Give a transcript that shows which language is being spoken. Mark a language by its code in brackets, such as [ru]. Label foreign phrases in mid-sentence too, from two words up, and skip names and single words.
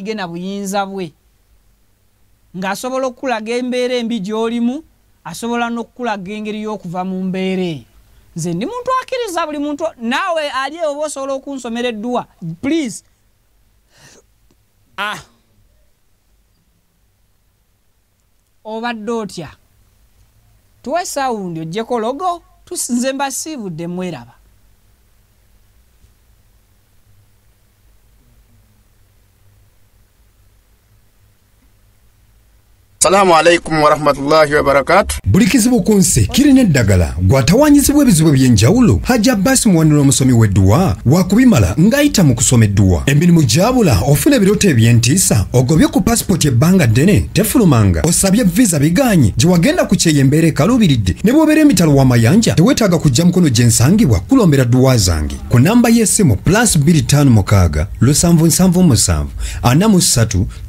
[lg] ge na buyinza bwe ng'asobola okulaga embeera embi gy'olimu asobola n'okulaga engeri y'okuva mu mbeera nze ndi muntu akkiriza buli muntu naawe ali oba osobola okunsomera eddua please obadde otya tuwe sawundi ojjeko logo tusinze mbasiibudde mweraba [ar] السلام عليكم ورحمة الله وبركاته. [lg] Buli kizibu ku nsi kirina eddagala gwatawanyizibwa ebizibu by'enjawulo. Haji Abbas muwanira omusomi w'edduwa wakubimala ng'ayita mu kusoma edduwa. Emirimu gyabula ofuna ebirooto eby'entiisa ogobye ku pasipoti ebbanga ddene tefulumanga osabye visa biganye gye wagenda ku kyeyembeera ekaluubiridde ne bw'obeera emitalo w'amayanja teweetaaga kujja mukono gye nsangibwa kulombera dduwa zange ku namba y'essimu +256 777 43